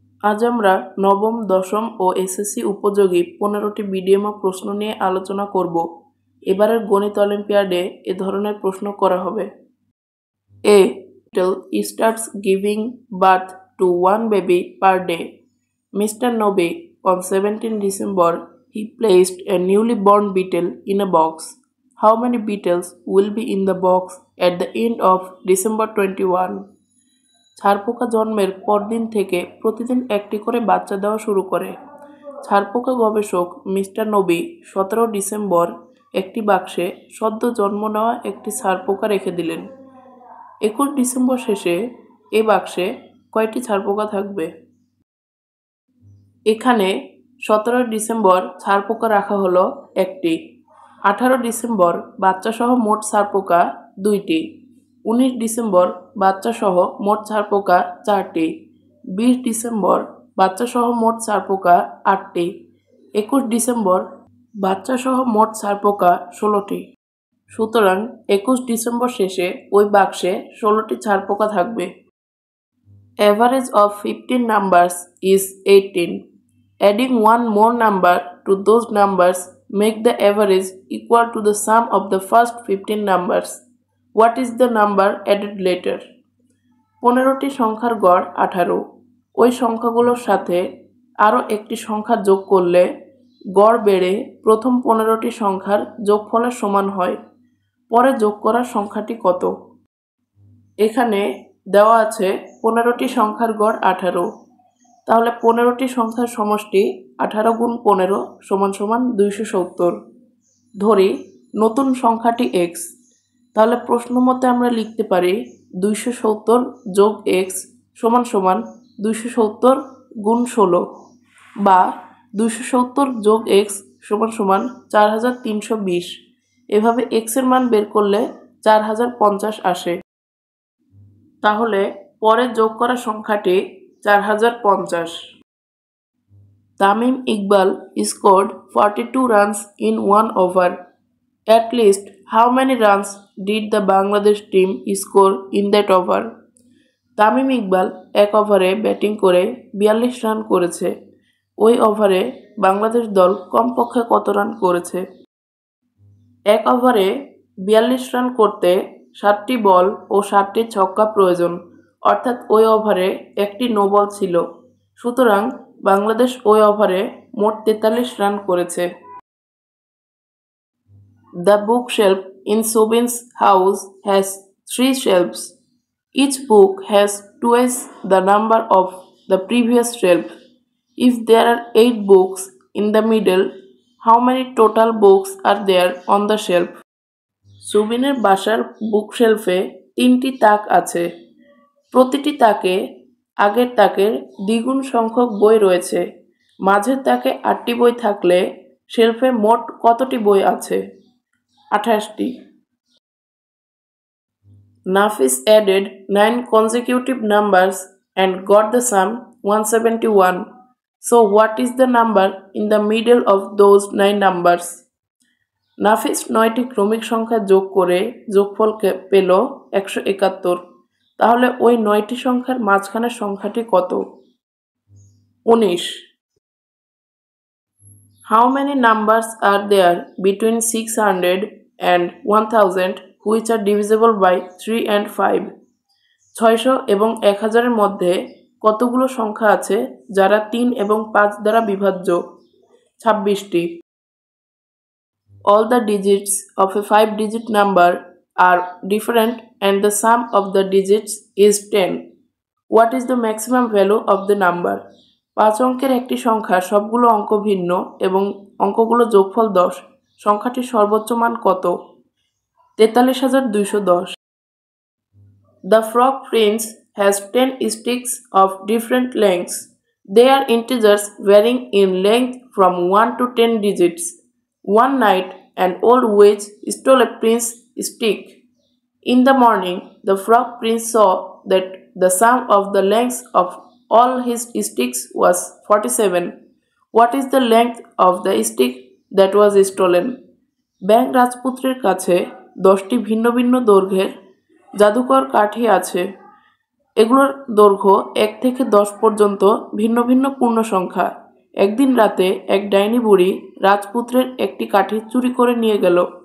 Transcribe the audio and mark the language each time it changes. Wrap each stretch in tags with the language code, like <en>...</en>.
<bn>আজ আমরা নবম, দশম ও এসএসসি উপযোগী 15টি বিডিএমও প্রশ্ন নিয়ে আলোচনা করব। এবারের গণিত অলিম্পিয়াডে এ ধরনের প্রশ্ন করা হবে।</bn> <en>A hospital starts giving birth to one baby per day. Mr. Nobe, on 17 December, he placed a newly born beetle in a box. How many beetles will be in the box at the end of December 21?</en> <bn>ছারপোকা জন্মের পরদিন থেকে প্রতিদিন একটি করে বাচ্চা দেওয়া শুরু করে। ছারপোকা গবেষক মিস্টার নবী 17 ডিসেম্বর একটি বাক্সে সদ্য জন্ম নেওয়া একটি ছারপোকা রেখে দিলেন। 21 ডিসেম্বর শেষে এ বাক্সে কয়টি ছারপোকা থাকবে? এখানে 17 ডিসেম্বর ছারপোকা রাখা হলো একটি, 18 ডিসেম্বর বাচ্চাসহ মোট ছারপোকা 2টি, 19 ডিসেম্বর বাচ্চাসহ মোট ছারপোকা 4টি, 20 ডিসেম্বর বাচ্চাসহ মোট ছারপোকা 8টি, 21 ডিসেম্বর বাচ্চাসহ মোট ছারপোকা 16টি। সুতরাং 21 ডিসেম্বর শেষে ওই বাক্সে 16টি ছারপোকা থাকবে।</bn> <en>Average of 15 numbers is 18. Adding one more number to those numbers make the average equal to the sum of the first 15 numbers. What is the number added later?</en> <bn>15টি সংখ্যার গড় 18। ওই সংখ্যাগুলোর সাথে আরও একটি সংখ্যা যোগ করলে গড় বেড়ে প্রথম 15টি সংখ্যার যোগফলের সমান হয়। পরে যোগ করা সংখ্যাটি কত? এখানে দেওয়া আছে 15টি সংখ্যার গড় 18। তাহলে 15টি সংখ্যার সমষ্টি 18 গুণ 15 সমান সমান 270। ধরি নতুন সংখ্যাটি x। তাহলে প্রশ্ন মতে আমরা লিখতে পারি 270 যোগ x সমান সমান 270 গুণ 16, বা 270 যোগ x সমান সমান 4320। এভাবে x এর মান বের করলে 4050 আসে। তাহলে পরে যোগ করা সংখ্যাটি 4050।</bn> <en>Tamim Iqbal scored 42 runs in one over. At least how many runs did the Bangladesh team score in that over?</en> <bn>Tamim Iqbal এক ওভারে ব্যাটিং করে 42 রান করেছে। ওই ওভারে বাংলাদেশ দল কমপক্ষে কত রান করেছে? এক ওভারে 42 রান করতে 7টি বল ও 7টি ছক্কা প্রয়োজন, অর্থাৎ ওই ওভারে একটি নো বল ছিল। সুতরাং বাংলাদেশ ওই ওভারে মোট 43 রান করেছে।</bn> <en>The bookshelf in Subin's house has 3 shelves. Each book has twice the number of the previous shelf. If there are 8 books in the middle, how many total books are there on the shelf?</en> <bn>সুবিনের বাসার বুকশেলফে 3টি তাক আছে। প্রতিটি তাকে আগের তাকের দ্বিগুণ সংখ্যক বই রয়েছে। মাঝের তাকে 8টি বই থাকলে শেলফে মোট কতটি বই আছে? 28টি।</bn> <en>Nafis added 9 consecutive numbers and got the sum 171. So what is the number in the middle of those 9 numbers?</en> <bn>নাফিস 9টি ক্রমিক সংখ্যা যোগ করে যোগফল পেল 171। তাহলে ওই 9টি সংখ্যার মাঝখানের সংখ্যাটি কত? 19।</bn> <en>How many numbers are there between 600 and 1000 which are divisible by 3 and 5?</en> <bn>600 এবং 1000 এর মধ্যে কতগুলো সংখ্যা আছে যারা 3 এবং 5 দ্বারা বিভাজ্য? 26টি।</bn> <en>All the digits of a 5-digit number are different and the sum of the digits is 10. What is the maximum value of the number?</en> <bn>5 অঙ্কের একটি সংখ্যা সবগুলো অঙ্ক ভিন্ন এবং অঙ্কগুলো যোগফল 10। সংখ্যাটির সর্বোচ্চ মান কত? 43210।</bn> <en>The frog prince has 10 sticks of different lengths. They are integers varying in length from 1 to 10 digits. One night, an old witch stole a prince's stick. In the morning, the frog prince saw that the sum of the lengths of all his sticks was 47. What is the length of the stick that was stolen?</en> <bn>ব্যাঙ রাজপুত্রের কাছে 10টি ভিন্ন ভিন্ন দৈর্ঘ্যের জাদুকর কাঠি আছে। এগুলোর দৈর্ঘ্য 1 থেকে 10 পর্যন্ত ভিন্ন ভিন্ন পূর্ণ সংখ্যা। একদিন রাতে এক ডাইনি বুড়ি রাজপুত্রের একটি কাঠি চুরি করে নিয়ে গেল।</bn>